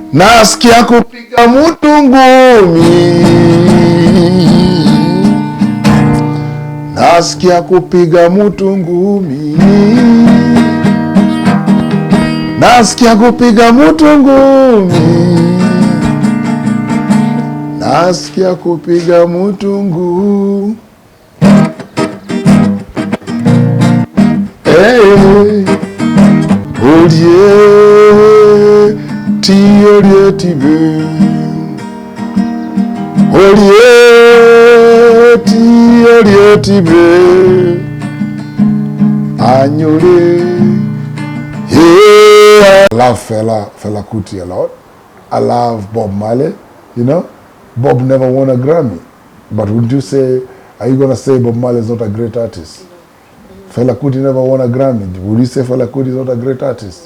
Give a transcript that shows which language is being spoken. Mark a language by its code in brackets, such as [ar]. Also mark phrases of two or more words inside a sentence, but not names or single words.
[sw] Nasikia kupiga mtu ngumi, nasikia kupiga mtu ngumi, nasikia kupiga mtu ngumi, nasikia kupiga mtu ngumi. Olie olie tibe, olie tibe, anyole. [en] Yeah. I love Fela Kuti a lot. I love Bob Marley. You know, Bob never won a Grammy, but would you say, are you gonna say Bob Marley is not a great artist? Fela Kuti never won a Grammy. Would you say Fela Kuti is not a great artist?